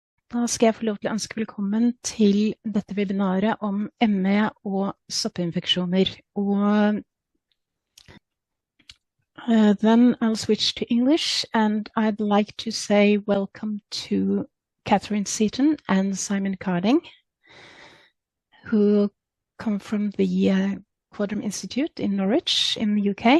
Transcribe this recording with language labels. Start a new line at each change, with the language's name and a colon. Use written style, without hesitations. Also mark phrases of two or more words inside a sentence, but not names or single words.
Norwegian: Da skal jeg få lov til å ønske velkommen til dette webinaret om ME og soppinfeksjoner.
English: Then I'll switch to English, and I'd like to say welcome to Katharine Seton and Simon Carding, who come from the Quadram Institute in Norwich in the UK.